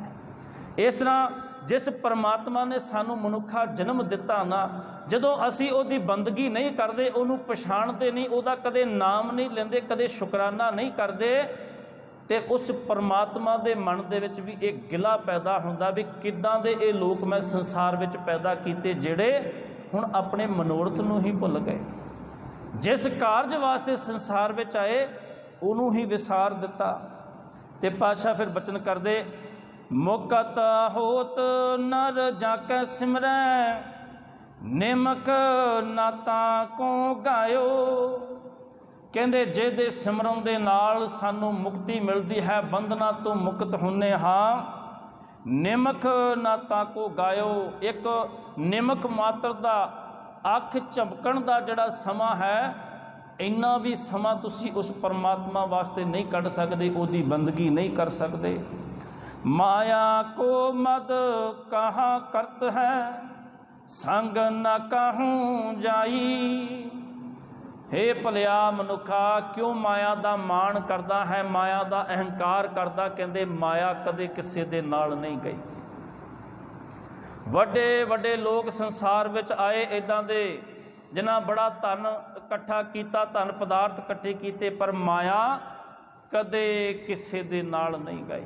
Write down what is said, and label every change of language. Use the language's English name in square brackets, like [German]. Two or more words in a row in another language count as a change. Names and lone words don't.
[Punjabi] ਇਸ ਤਰ੍ਹਾਂ ਜਿਸ ਪਰਮਾਤਮਾ ਨੇ ਸਾਨੂੰ ਮਨੁੱਖਾ ਜਨਮ ਦਿੱਤਾ ਨਾ, ਜਦੋਂ ਅਸੀਂ ਉਹਦੀ ਬੰਦਗੀ [Hindi] नहीं करते, उन्होंने [Punjabi] ਪਛਾਣਦੇ ਨਹੀਂ, ਉਹਦਾ ਕਦੇ ਨਾਮ ਨਹੀਂ ਲੈਂਦੇ, ਕਦੇ ਸ਼ੁਕਰਾਨਾ [Hindi] नहीं करते, तो उस परमात्मा के मन [Punjabi] ਦੇ ਵਿੱਚ ਭੀ ਇੱਕ ਗਿਲਾ ਪੈਦਾ ਹੁੰਦਾ ਭੀ ਕਿੱਦਾਂ ਦੇ ਇਹ ਲੋਕ ਮੈਂ ਸੰਸਾਰ ਵਿੱਚ ਪੈਦਾ ਕੀਤੇ ਜਿਹੜੇ ਹੁਣ ਆਪਣੇ ਮਨੋਰਥ ਨੂੰ ਹੀ ਭੁੱਲ ਗਏ। ਜਿਸ ਕਾਰਜ ਵਾਸਤੇ ਸੰਸਾਰ ਵਿੱਚ ਆਏ ਉਨ੍ਹਾਂ ਹੀ ਵਿਸਾਰ ਦਿੱਤਾ। ਤੇ ਪਾਤਸ਼ਾਹ ਫਿਰ ਬਚਨ ਕਰਦੇ, [Braj] मुकत होत नर जाकै सिमरै, निमक नाता को गायो। [Punjabi] ਕਹਿੰਦੇ ਜਿਹਦੇ ਸਿਮਰਨ ਦੇ ਨਾਲ ਸਾਨੂੰ [Hindi] मुक्ति मिलती है, [Punjabi] ਬੰਧਨਾਂ ਤੋਂ ਮੁਕਤ ਹੋਣੇ ਹਾਂ, [Braj] निमक नाता को गायो। [Punjabi] ਇੱਕ ਨਿਮਖ ਮਾਤਰ ਦਾ ਅੱਖ ਝਪਕਣ ਦਾ ਜਿਹੜਾ ਸਮਾਂ ਹੈ, ਇੰਨਾ ਭੀ ਸਮਾਂ ਤੁਸੀਂ ਉਸ ਪਰਮਾਤਮਾ ਵਾਸਤੇ ਨਹੀਂ ਕੱਢ ਸਕਦੇ, ਉਹਦੀ ਬੰਦਗੀ [Hindi] नहीं कर सकते। [Braj] माया को मद कहाँ करत है, संग न कहूँ जाई। [Punjabi] ਹੇ ਭਲਿਆ ਮਨੁੱਖਾ, ਕਿਉਂ ਮਾਇਆ ਕਾ ਮਾਣ ਕਰਦਾ ਹੈ, ਮਾਇਆ ਕਾ ਅਹੰਕਾਰ ਕਰਦਾ। ਕਹਿੰਦੇ ਮਾਇਆ ਕਦੇ ਕਿਸੀ ਦੇ ਨਾਲ ਨਹੀਂ ਗਈ। ਵੱਡੇ ਵੱਡੇ ਲੋਕ ਸੰਸਾਰ ਵਿੱਚ ਆਏ ਇੱਦਾਂ ਦੇ ਜਿਨ੍ਹਾਂ [Hindi] बड़ा धन इकट्ठा किया, धन पदार्थ इकट्ठे किए, [Punjabi] ਪਰ ਮਾਇਆ ਕਦੇ ਕਿਸੀ ਦੇ ਨਾਲ ਨਹੀਂ ਗਈ।